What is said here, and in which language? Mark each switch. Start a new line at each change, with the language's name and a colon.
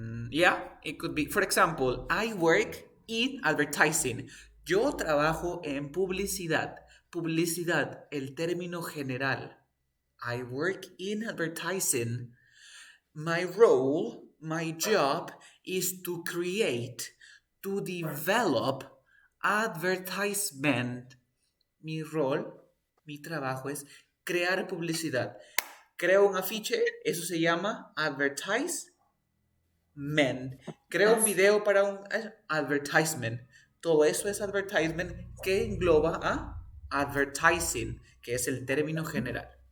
English: Yeah, it could be. For example, I work in advertising.
Spanish: Yo trabajo en publicidad. Publicidad, el término general.
English: I work in advertising. My role, my job is to create, to develop advertisement.
Spanish: Mi rol, mi trabajo es crear publicidad. Creo un afiche, eso se llama advertisement. Creo un video para un advertisement. Todo eso es advertisement que engloba a advertising, que es el término general.